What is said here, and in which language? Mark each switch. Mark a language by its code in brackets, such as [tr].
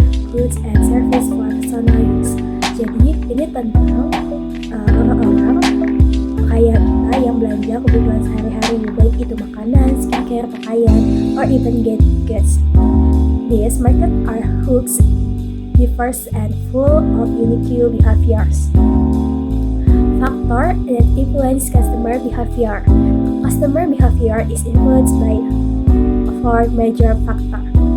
[en] goods and service for personal use. [id] Jadi ini tentang orang-orang kaya kita yang belanja kebutuhan sehari-hari, baik itu makanan, skincare, pakaian, [en] or even gadgets. These markets are hooks, diverse and full of unique behaviors. Factor that influence customer behavior. Customer behavior is influenced by four major factors.